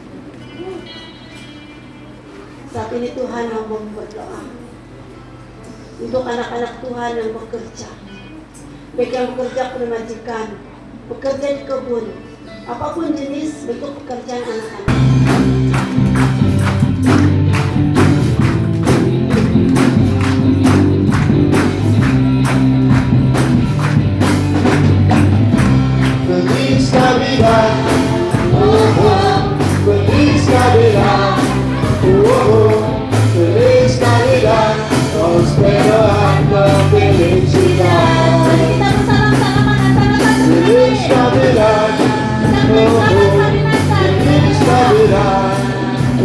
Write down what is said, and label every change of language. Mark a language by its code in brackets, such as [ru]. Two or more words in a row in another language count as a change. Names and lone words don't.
[id] Saat ini Tuhan, hamba berdoa untuk anak-anak Tuhan yang bekerja, baik yang bekerja pada majikan, bekerja di kebun, apapun jenis bentuk pekerjaan anak-anak. [es] Feliz Navidad, oh oh, feliz Navidad, oh oh, feliz Navidad, prospero año felicidad. [id] Kita bersalam-salaman antara [es] Feliz Navidad, oh oh, feliz Navidad,